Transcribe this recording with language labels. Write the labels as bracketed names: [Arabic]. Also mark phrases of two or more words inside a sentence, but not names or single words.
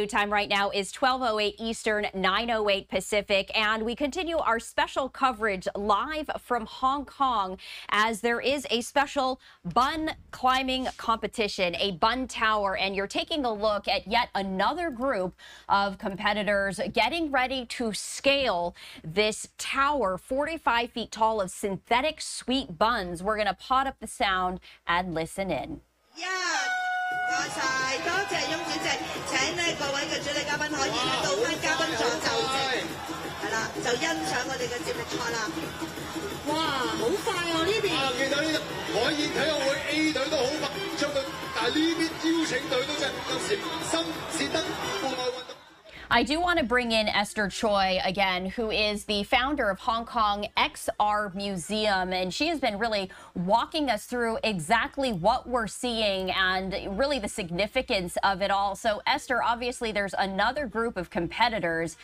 [English] Time right now is 12:08 Eastern, 9:08 Pacific, and we continue our special coverage live from Hong Kong as there is a special bun climbing competition, a bun tower, and you're taking a look at yet another group of competitors getting ready to scale this tower, 45 feet tall, of synthetic sweet buns. We're going to pot up the sound and listen in. Yeah. [Cantonese] 唔該晒，多謝翁主席。請呢各位嘅主禮嘉賓可以呢到翻嘉賓座就席，係啦，就欣賞我哋嘅接力賽啦。哇，好快喎呢邊！啊，見到呢度海燕體育會 A 隊都好快將佢，但係呢邊邀請隊都真係有時心是得戶外運動。 [English] I do want to bring in Esther Choi again, who is the founder of Hong Kong XR Museum, and she has been really walking us through exactly what we're seeing and really the significance of it all. So, Esther, obviously there's another group of competitors.